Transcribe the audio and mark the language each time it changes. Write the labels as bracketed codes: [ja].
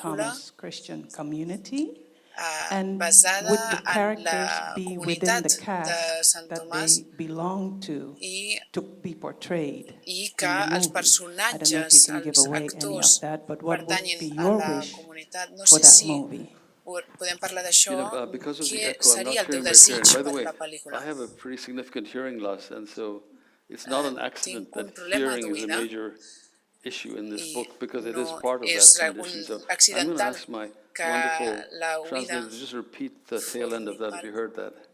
[en] Thomas Christian community? And would the characters be within the cast that they belong to be portrayed in the movie? I don't know if you can give away any of that, but what would be your wish for that movie? [ca] Podem parlar d'això, què seria el teu desig per la pel·lícula? [en] I have a pretty significant hearing loss, and so it's not an accident that hearing is a major issue in this book because it is part of that condition. So I'm going to ask my wonderful translator to just repeat the tail end of that if you heard that.